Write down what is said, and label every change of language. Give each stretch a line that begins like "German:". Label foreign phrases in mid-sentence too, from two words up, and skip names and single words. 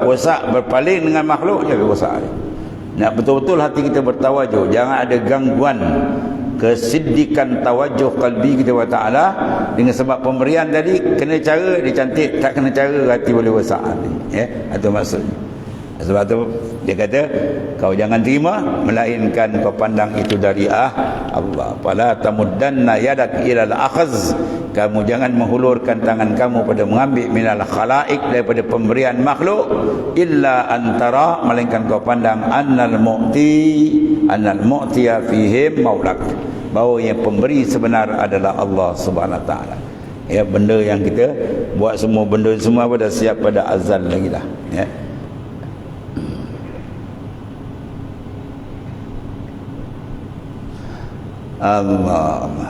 Malay: Rosak berpaling dengan makhluk je rosak dia. Nak betul-betul hati kita bertawajuh, jangan ada gangguan kesiddikan tawajuh qalbi kita wa ta'ala. Dengan sebab pemberian tadi, kena cara dia cantik, tak kena cara hati boleh rosak. Itu maksudnya. Sebab tu dia kata, kau jangan terima melainkan kau pandang itu dari Allah.
Arabic: فلا تمدن يدك إلى الأخذ,
Malay: kamu jangan menghulurkan tangan kamu pada mengambil
Arabic: من الخلائق,
Malay: daripada pemberian makhluk,
Arabic: إلا أن ترى,
Malay: melainkan kau pandang
Arabic: أن المعطي فيهم مولاك,
Malay: bahawa yang pemberi sebenar adalah Allah
Arabic: سبحانه وتعالى.
Malay: Ya, benda yang kita buat, semua benda semua dah siap pada azal lagi dah. Ya. Allah.